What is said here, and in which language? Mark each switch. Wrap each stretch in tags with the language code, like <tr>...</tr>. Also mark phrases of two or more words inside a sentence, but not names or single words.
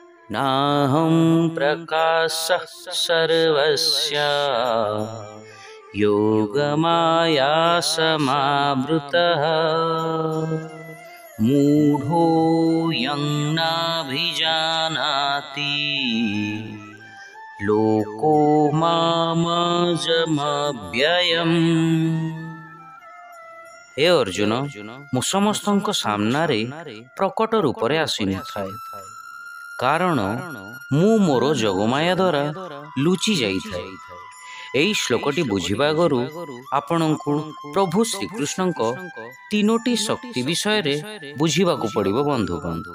<sa>नाहं प्रकाशः सर्वस्य योगमाया समावृतः मूढोऽयं नाभिजानाति लोको मामजमव्ययम्। हे अर्जुन,</sa> <or>ମୁଁ ସମସ୍ତଙ୍କ ସାମ୍ନାରେ ପ୍ରକଟ ରୂପରେ ଆସିନଥାଏ, କାରଣ ମୁଁ ମୋର ଯୋଗମାୟା ଦ୍ୱାରା ଲୁଚି ଯାଇଥାଏ। ଏହି ଶ୍ଲୋକଟି ବୁଝିବା ଆଗରୁ ଆପଣଙ୍କୁ ପ୍ରଭୁ ଶ୍ରୀକୃଷ୍ଣଙ୍କ ତିନୋଟି ଶକ୍ତି ବିଷୟରେ ବୁଝିବାକୁ ପଡ଼ିବ ବନ୍ଧୁଗଣ।</or>